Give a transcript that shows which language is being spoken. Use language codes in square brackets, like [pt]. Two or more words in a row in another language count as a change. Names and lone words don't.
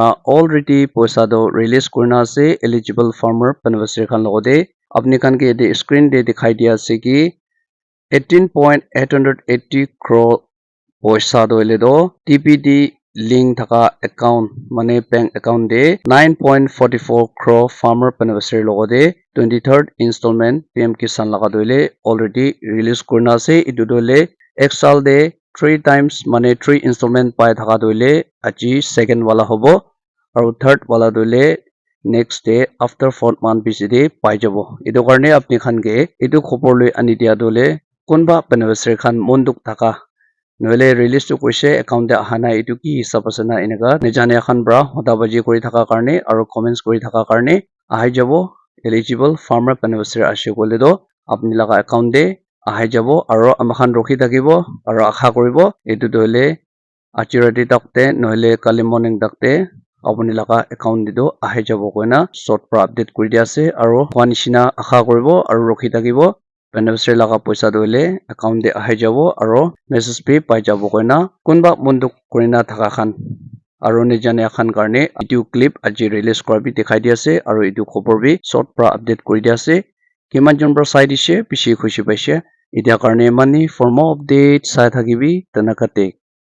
[nag] already paisa do release kurina ase [en] eligible farmer beneficiary [nag] khan logode apni khan ke de screen de dikhai dia ase ki 18.880 crore paisa doile do [en] TPD link [nag] thaka account mane [en] bank account [nag] de 9.44 crore [en] farmer beneficiary [nag] logode [en] 23rd installment [nag] PM Kisan laga doile [en] already release [nag] kurina ase edu dole exal de [en] 3 times [nag] mane [en] 3 installment [nag] pai thaka doile aji second wala hobo aro third wala doile [en] next day after 4th month [nag] bisi de pai jabo edu karne apni khan ke edu khobor loi ani dia dole kunba beneficiary khan monduk thaka noile release to kuise account de ahana edu ki hisab ase na eneka nejane khan bra hota baji kuri thaka karne aro comments kuri thaka karne ahai jabo [en] eligible farmer beneficiary [nag] ashe kole do apni laga account de ahai jabo aro amakhan rokhi thakibo aro akha koribo edu dole achirati takte noile kali morning takte apni laga account de do ahai jabo koina short pra update kuri dia ase aro kwanishina akha koribo aro rokhi thakibo beneficiary laga paisa doile account de ahai jabo aro message bi pai jabo koina kunba munduk kurina thaka khan aro nejane khan karne edu clip aji release kora bi dikhai dia ase aro edu khobor bi short pra update kuri dia ase kiman jon bra sai dise bishi khushi paise etia karne mani [en] for more update [nag] sai thakibi tanakate